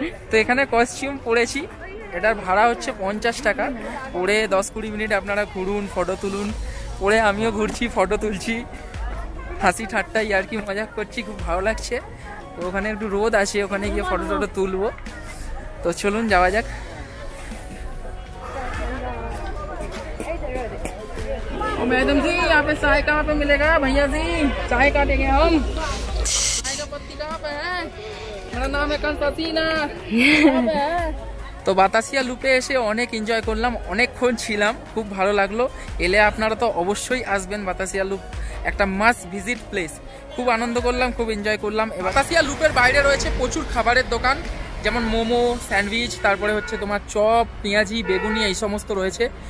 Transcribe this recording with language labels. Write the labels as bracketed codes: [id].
[bn] তো এখানে কস্টিউম পরেছি, এটার ভাড়া হচ্ছে 50 টাকা। পরে 10-20 মিনিট আপনারা ঘুরুন, ফটো তুলুন। পরে আমিও ঘুরছি, ফটো তুলছি, হাসি ঠাট্টা ইয়ার্কি মজাক করছি, খুব ভালো লাগছে। তো ওখানে একটু রোদ আছে, ওখানে গিয়ে ফটো টটো তুলবো। তো চলুন যাওয়া যাক। [hi] मैडम जी यहाँ पे चाय कहाँ पे मिलेगा? भैया जी चाय काटेंगे हम। चाय का पत्ती कहाँ पे है? मेरा नाम है कंस्टांटिना। [bn] তো বাতাসিয়া লুপে এসে অনেক এনজয় করলাম, অনেকক্ষণ ছিলাম, খুব ভালো লাগলো। এলে আপনারা তো অবশ্যই আসবেন। বাতাসিয়া লুপ একটা মাস্ট ভিজিট প্লেস। খুব আনন্দ করলাম, খুব এনজয় করলাম। বাতাসিয়া লুপের বাইরে রয়েছে প্রচুর খাবারের দোকান, যেমন মোমো, স্যান্ডউইচ, তারপরে হচ্ছে তোমার চপ, পেঁয়াজি, বেগুনি, এই সমস্ত রয়েছে।